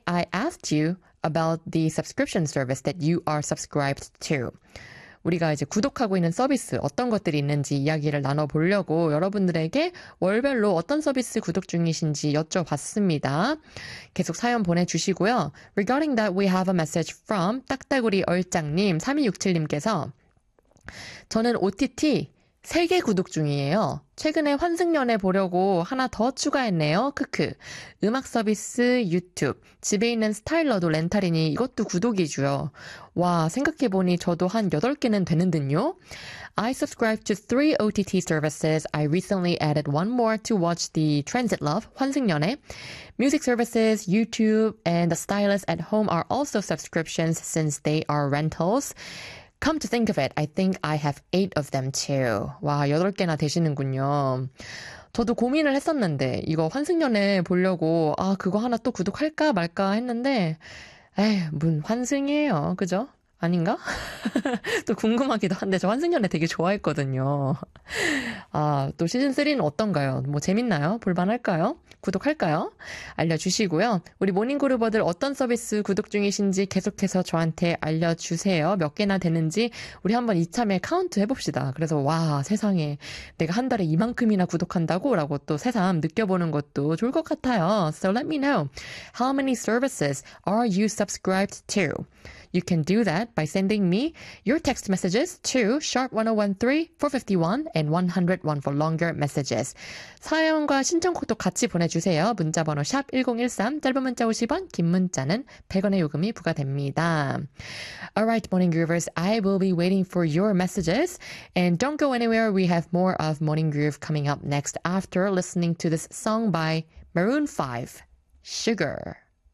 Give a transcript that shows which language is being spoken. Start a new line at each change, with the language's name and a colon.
English: I asked you about the subscription service that you are subscribed to.
Korean: 우리가 이제 구독하고 있는 서비스 어떤 것들이 있는지 이야기를 나눠보려고 여러분들에게 월별로 어떤 서비스 구독 중이신지 여쭤봤습니다. 계속 사연 보내주시고요.
English: Regarding that, we have a message from 딱따구리 얼짱님 3267님께서
Korean: 저는 OTT 3개 구독 중이에요. 최근에 환승연애 보려고 하나 더 추가했네요. 크크. 음악 서비스, 유튜브, 집에 있는 스타일러도 렌탈이니 이것도 구독이죠. 와, 생각해보니 저도 한 8개는 되는 듯요.
English: I subscribe to 3 OTT services. I recently added one more to watch the Transit Love, 환승연애. Music services, YouTube, and the stylist at home are also subscriptions since they are rentals. Come to think of it, I think I have 8 of them too.
Korean: 와, 8개나 되시는군요. 저도 고민을 했었는데, 이거 환승연애 보려고, 아, 그거 하나 또 구독할까 말까 했는데, 에휴, 뭔 환승이에요. 그죠? 아닌가? 또 궁금하기도 한데, 저 환승연애 되게 좋아했거든요. 아, 또 시즌3는 어떤가요? 뭐 재밌나요? 볼만할까요? 구독할까요? 알려주시고요. 우리 모닝그루버들 어떤 서비스 구독 중이신지 계속해서 저한테 알려주세요. 몇 개나 되는지 우리 한번 이참에 카운트 해봅시다. 그래서 와, 세상에 내가 한 달에 이만큼이나 구독한다고? 라고 또 새삼 느껴보는 것도 좋을 것 같아요.
English: So let me know. How many services are you subscribed to? You can do that by sending me your text messages to sharp1013 for 51 and 101 for longer messages.
Korean: 사연과 신청곡도 같이 보내주세요. 문자번호 샵1013, 짧은 문자 50원, 긴 문자는 100원의 요금이 부과됩니다.
English: Alright, Morning Groovers, I will be waiting for your messages. And don't go anywhere, we have more of Morning Groove coming up next after listening to this song by Maroon 5, Sugar.